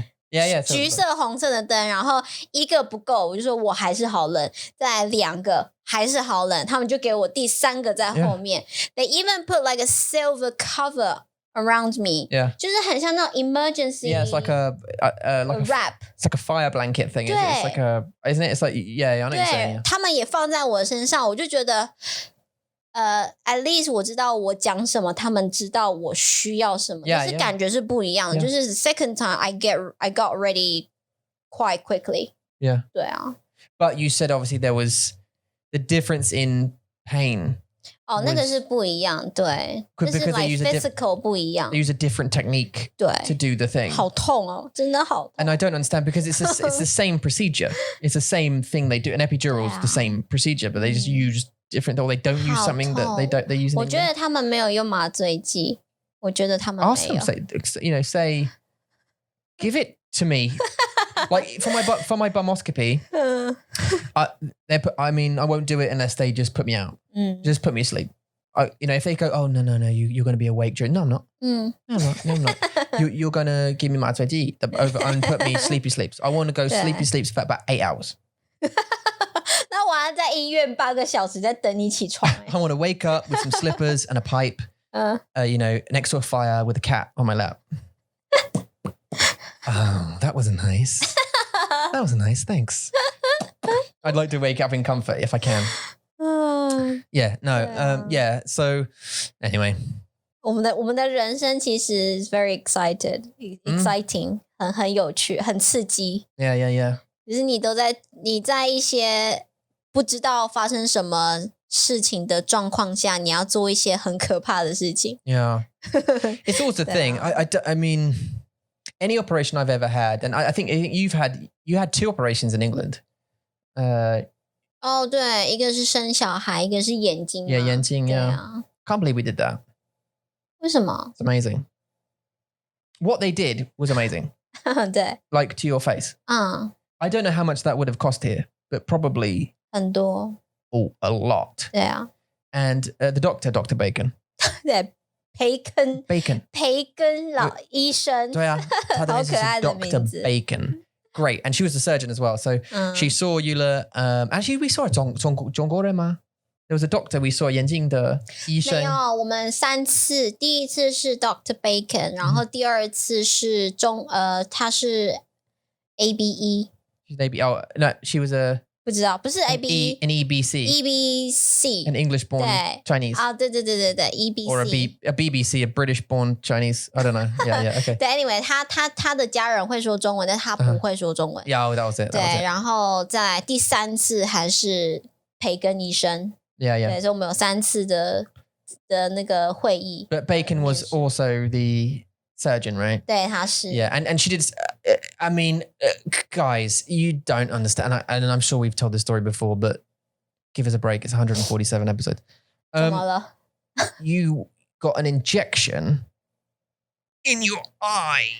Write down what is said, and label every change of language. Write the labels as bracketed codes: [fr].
[en] Yeah. [zh] 橘色、红色的灯，然后一个不够，我就说我还是好冷，再来2个还是好冷，他们就给我第3个在后面。 [en] They even put like a silver cover around me. Yeah. [zh] 就是很像那种 emergency. [en] Yeah, it's like a wrap. It's like a fire blanket thing. It's like isn't it? It's like I know what you're saying. [zh] 对，他们也放在我身上，我就觉得。 [en] at least [zh] 我知道我讲什么，他们知道我需要什么，就是感觉是不一样的。就是 [en] second time I got ready quite quickly. Yeah. [zh] 对啊。 [en] But you said obviously there was the difference in pain. [zh] 哦，那个是不一样，对，就是 [en] like physical [zh] 不一样。 [en] They use a different technique [zh] 对 [en] to do the thing. [zh] 好痛哦，真的好痛。 [en] And I don't understand because it's the same procedure. It's the same thing they do. An epidural is the same procedure, but they just use different, or they don't use something that they use. [zh] 我觉得他们没有用麻醉剂，我觉得他们没有。 [en] Ask them, say, give it to me. Like for my bumoscopy, I won't do it unless they just put me out. Just put me asleep. If they go, oh no, you're going to be awake during. No, I'm not. No, I'm not. You're going to give me my 麻醉剂 over and put me sleepy sleeps. I want to go sleepy sleeps for about 8 hours. [zh] 那我要在医院8个小时在等你起床。 [en] I want to wake up with some slippers and a pipe. Next to a fire with a cat on my lap. Oh, that was nice. That was nice. Thanks. I'd like to wake up in comfort if I can. Yeah. So, anyway. [zh] 我们的人生其实 [en] is very exciting, [zh] 很有趣，很刺激。 [en] Yeah. [zh] 就是你在一些不知道发生什么事情的状况下，你要做一些很可怕的事情。 [en] Yeah. It's always a thing. I mean, any operation I've ever had, and I think you had 2 operations in England. [zh] 对，一个是生小孩，一个是眼睛。 [en] Yeah, [zh] 眼睛。对啊。 [en] Can't believe we did that. [zh] 为什么？ [en] It's amazing. What they did was amazing. [zh] 对。 [en] Like to your face. I don't know how much that would have cost here, but probably [zh] 很多。 [en] a lot. [zh] 对啊。 [en] And the doctor, Dr. Bacon. [zh] 对，培根老医生。对啊，他的名字是好可爱的名字。 [en] Dr. Bacon. Great. And she was a surgeon as well. So she saw Eula. Actually, we saw her [zh] 中国人吗？ [en] there was a doctor we saw [zh] 眼镜的医生。没有，我们3次，第一次是 Dr. Bacon，然后第二次是他是 ABE。 [en] She's ABE. Oh no, she was a [zh] 不知道，不是 ABE， [en] an EBC. An English-born [zh] 对 [en] Chinese. [zh] 啊，对 EBC [en] Or a BBC, a British-born Chinese. I don't know. Yeah, okay. [zh] 对 ，anyway，他的家人会说中文，但他不会说中文。 [en] Yeah, that was it. [zh] 对，然后再来第3次还是培根医生。 [en] Yeah. [zh] 对，所以我们有3次的那个会议。 [en] But Bacon was also the surgeon, right? [zh] 对，他是。 [en] Yeah, and she did. I mean, guys, you don't understand, and I'm sure we've told this story before, but give us a break. It's 147 episodes. [zh] 怎么了？ [en] You got an injection in your eye.